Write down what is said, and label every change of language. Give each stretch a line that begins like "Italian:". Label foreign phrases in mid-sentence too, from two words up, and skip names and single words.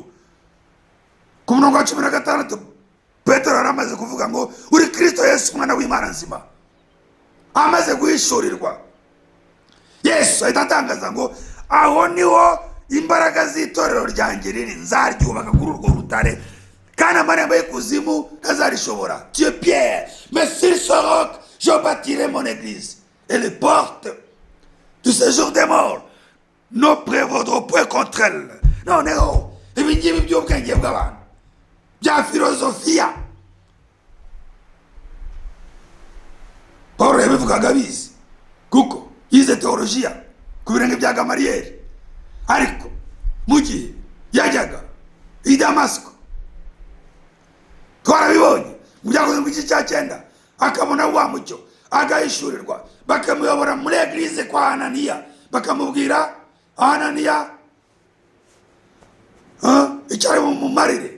Kinyarwanda: Ku murongo wa 16 Petero yaramaze kuvuga ngo uri Kristo Yesu umwana w'Imana nzima. Amaze guhishurirwa, Yesu ahita atangaza ngo aho niho imbaraga z'itorero ryanjye riri, nzaryubaka kuri urwo rutare, kandi amarembo y'ikuzimu ntazarishobora.
French: Tu es Pierre, mais sur ce roc je bâtirai mon église, et les portes du séjour des morts ne prévaudront point contre elle.
Kinyarwanda: Noneho ibi ngibi by'ubwenge bw'abantu bya filozofiya Paulo yabivugaga abizi, kuko yize teolojiya ku birenge bya Gamaliyeli. Ariko mu gihe yajyaga i Damasiko, twarabibonye mu byakozwe mu gice cya 9, akabona wa mucyo, agahishurirwa, bakamuyobora muri eglise kwa Ananiya, bakamubwira Ananiya icyari mu marire.